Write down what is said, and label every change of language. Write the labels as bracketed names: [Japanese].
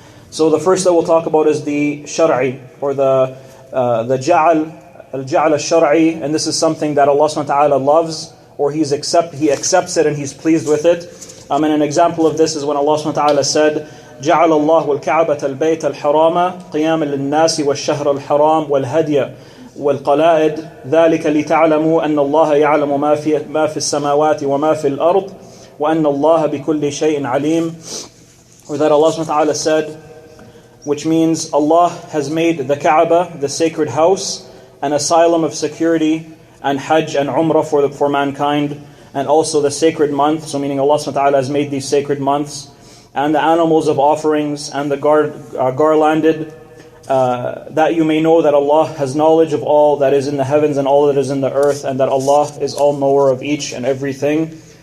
[English] So the first that we'll talk about is the shar'i, or the ja'al, al-ja'al al-shar'i, and this is something that Allah subhanahu wa ta'ala loves, or He accepts it and He's pleased with it. And an example of this is when Allah subhanahu wa ta'ala said, [Arabic] جعل الله الكعبة البيت الحرام قياما للناس والشهر الحرام والهدي والقلائد ذلك لتعلموا أن الله يعلم ما في السماوات وما في الأرض وأن الله بكل شيء عليم. [English] Or that Allah subhanahu wa ta'ala said, which means Allah has made the Kaaba, the sacred house, an asylum of security and Hajj and Umrah for mankind, and also the sacred month, so meaning Allah subhanahu wa ta'ala has made these sacred months, and the animals of offerings and the garlanded, that you may know that Allah has knowledge of all that is in the heavens and all that is in the earth, and that Allah is all knower of each and everything.